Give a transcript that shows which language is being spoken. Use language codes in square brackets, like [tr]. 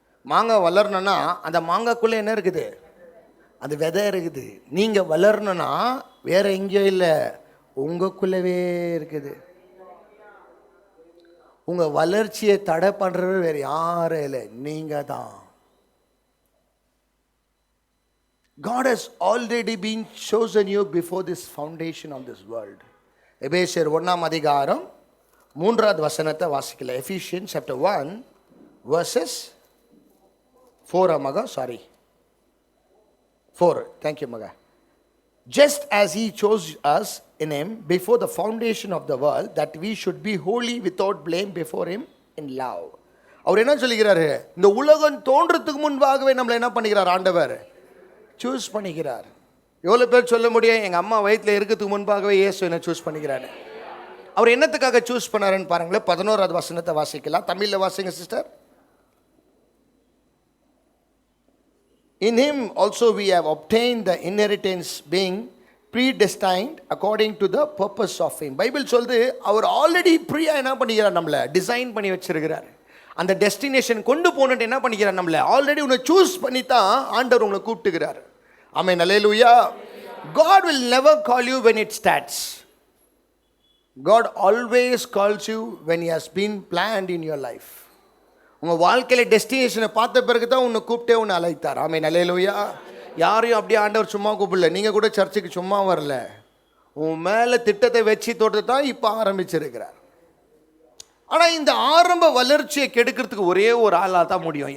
[ta] மாங்காய் வளரணுன்னா அந்த மாங்காய்க்குள்ளே என்ன இருக்குது? அந்த விதை இருக்குது. நீங்கள் வளரணுன்னா வேற எங்கேயோ இல்லை, உங்களுக்குள்ளவே இருக்குது. உங்கள் வளர்ச்சியை தடை பண்ணுறது வேறு யாரும் இல்லை, நீங்கள் தான். [en] God has already been chosen you before this foundation of this world. [ta] எபேசியர் 1ஆம் அதிகாரம் 3வது வசனத்தை வாசிக்கல. [en] Ephesians chapter 1 verses 4 Maha, sorry 4. Thank you Maha. Just as he chose us in him before the foundation of the world, that we should be holy without blame before him in love. [ta] அவர் என்ன சொல்லுகிறாரு? இந்த உலகம் தோன்றதுக்கு முன்பாகவே நம்மளை என்ன பண்ணுகிறார்? ஆண்டவர் சூஸ் பண்ணிக்கிறார். எவ்வளோ பேர் சொல்ல முடியும், எங்கள் அம்மா வயிற்றில் இருக்கிறதுக்கு முன்பாகவே இயேசு என்ன சூஸ் பண்ணிக்கிறாரு? அவர் என்னத்துக்காக சூஸ் பண்ணாருன்னு பாருங்களேன். 11வது வசனத்தை வாசிக்கலாம். தமிழில் வாசிங்க sister. [en] In him also we have obtained the inheritance, being predestined according to the purpose of him. [ta] Bible சொல்லுது, அவர் ஆல்ரெடி ப்ரீயா என்ன பண்ணிக்கிறார்? நம்மளை டிசைன் பண்ணி வச்சிருக்கிறார். அந்த டெஸ்டினேஷன் கொண்டு போனட்டு என்ன பண்ணிக்கிறார்? நம்மளை ஆல்ரெடி உன்னை சூஸ் பண்ணி தான் ஆண்டவர் உங்களை கூப்பிட்டுக்கிறார். ஆமென். அல்லேலூயா. [en] God will never call you when it starts. God always calls you when he has been planned in your life. [ta] உங்கள் வாழ்க்கையில் டெஸ்டினேஷனை பார்த்த பிறகு தான் உன்னை கூப்பிட்டே உன்னை அழைத்தார். ஆமென். அல்லேலூயா. யாரையும் அப்படியே ஆண்டவர் சும்மா கூப்பிடல. நீங்கள் கூட சர்ச்சுக்கு சும்மா வரல, உன் மேலே திட்டத்தை வச்சு தொட்டு தான் இப்போ ஆரம்பிச்சிருக்கிறார். ஆனால் இந்த ஆரம்ப வளர்ச்சியை கெடுக்கிறதுக்கு ஒரே ஒரு ஆளாக தான் முடியும்.